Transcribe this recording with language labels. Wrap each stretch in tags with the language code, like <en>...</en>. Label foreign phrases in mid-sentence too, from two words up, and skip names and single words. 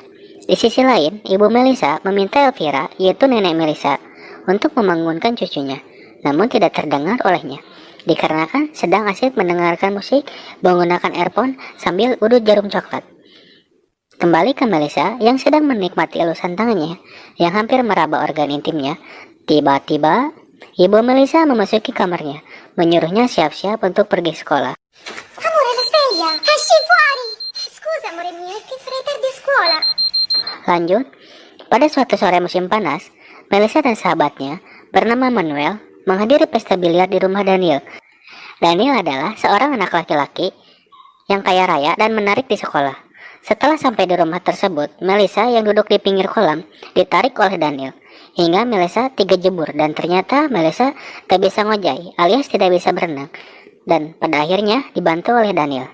<id>Di sisi lain, ibu Melissa meminta Elvira, yaitu nenek Melissa, untuk membangunkan cucunya, namun tidak terdengar olehnya, dikarenakan sedang asyik mendengarkan musik menggunakan earphone sambil udut jarum coklat. Kembali ke Melissa yang sedang menikmati elusan tangannya yang hampir meraba organ intimnya. Tiba-tiba, ibu Melissa memasuki kamarnya, menyuruhnya siap-siap untuk pergi sekolah.</id> <it>Amore, la sveglia! Esci fuori! Scusa, amore mio, è che farei tardi a scuola.</it> <id>Lanjut, pada suatu sore musim panas, Melissa dan sahabatnya bernama Manuel menghadiri pesta biliar di rumah Daniel. Daniel adalah seorang anak laki-laki yang kaya raya dan menarik di sekolah. Setelah sampai di rumah tersebut, Melissa yang duduk di pinggir kolam ditarik oleh Daniel, hingga Melissa jebur dan ternyata Melissa tak bisa ngojai alias tidak bisa berenang, dan pada akhirnya dibantu oleh Daniel.</id>